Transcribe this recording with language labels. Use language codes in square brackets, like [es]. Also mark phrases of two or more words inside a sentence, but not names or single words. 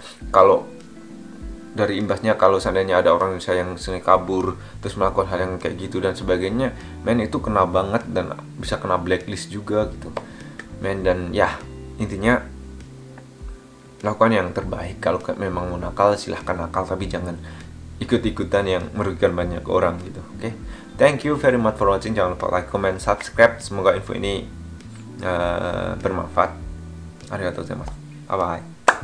[id] Kalau dari imbasnya, kalau seandainya ada orang Indonesia yang sering kabur terus melakukan hal yang kayak gitu dan sebagainya, men, itu kena banget dan bisa kena blacklist juga gitu, men. Dan ya intinya lakukan yang terbaik. Kalau memang mau nakal, silahkan nakal, tapi jangan ikut-ikutan yang merugikan banyak orang gitu. Oke, [en] thank you very much for watching. [id] Jangan lupa [en] like, comment, subscribe. [id] Semoga info ini bermanfaat. [ja] ありがとうございます. [en] Bye bye.